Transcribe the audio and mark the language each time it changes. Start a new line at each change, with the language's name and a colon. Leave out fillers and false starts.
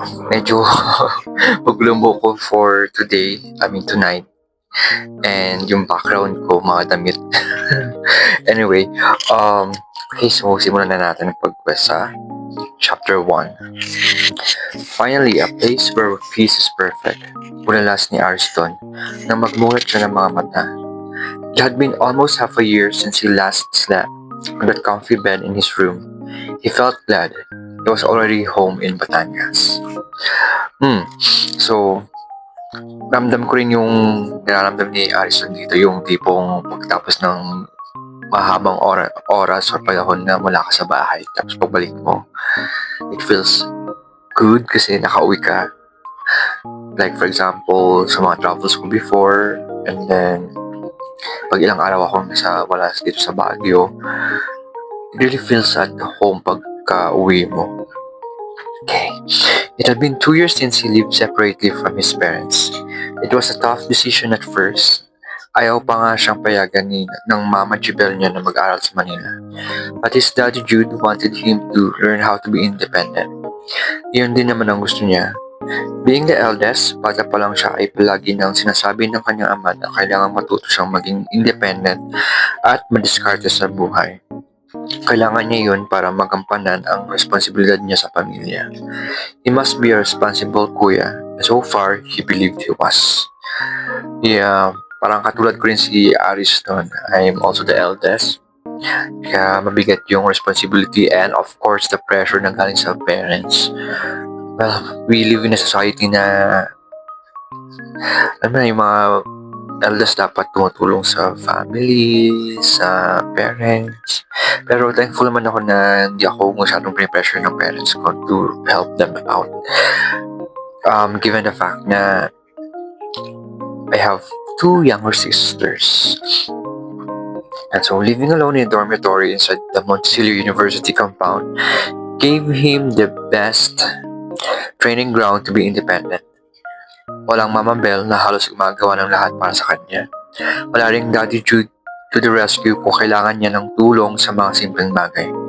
Filipino: Medyo maglumbo ko
English: for today. Tonight.
Filipino: And yung background ko, mga damit.
English: Anyway, okay, so
Filipino: simulan na natin ang pagbasa.
English: Chapter 1. Finally, a place where peace is perfect.
Filipino: Unalas ni Ariston nang magmulat siya ng mga mata.
English: It had been almost half a year since he last slept on that comfy bed in his room. He felt glad he was already home in Batangas.
Filipino: So, ramdam ko rin yung nararamdam ni Ariston dito, yung tipong pagtapos ng mahabang oras o panahon na wala ka sa bahay, tapos pagbalik mo,
English: it feels good
Filipino: kasi nakauwi ka.
English: Like for example,
Filipino: sa mga travels ko before,
English: and then
Filipino: pag ilang araw akong wala dito sa Baguio,
English: it really feels at home
Filipino: pagka uwi mo.
English: Okay. It had been 2 years since he lived separately from his parents. It was a tough decision at first.
Filipino: Ayaw pa nga siyang payagan ng Mama Jibel niya na mag-aral sa Manila.
English: But his daddy Jude wanted him to learn how to be independent.
Filipino: Iyon din naman ang gusto niya.
English: Being the eldest,
Filipino: bata pa lang siya ay palagi nang sinasabi ng kanyang ama na kailangan matuto siyang maging independent at madiskarte sa buhay. Kailangan niya yun para magampanan ang responsibilidad niya sa pamilya.
English: He must be a responsible kuya. So far, he believed he was.
Filipino: Yeah, parang katulad ko rin si Ariston.
English: I'm also the eldest.
Filipino: Kaya mabigat yung
English: responsibility and of course the pressure
Filipino: na galing sa
English: parents. Well, we live in a society na yung mga eldest
Filipino: dapat tumutulong sa
English: family, sa parents.
Filipino: Pero thankful naman ako na hindi ako masyadong pressure ng parents ko
English: to help them out. Given the fact na I have 2 younger sisters. And so living alone in a dormitory inside the Montecillo University compound gave him the best training ground to be independent.
Filipino: Walang Mama Belle na halos gumagawa ng lahat para sa kanya. Wala ring Daddy Jude
English: to the rescue
Filipino: kung kailangan niya ng tulong sa mga simpleng bagay.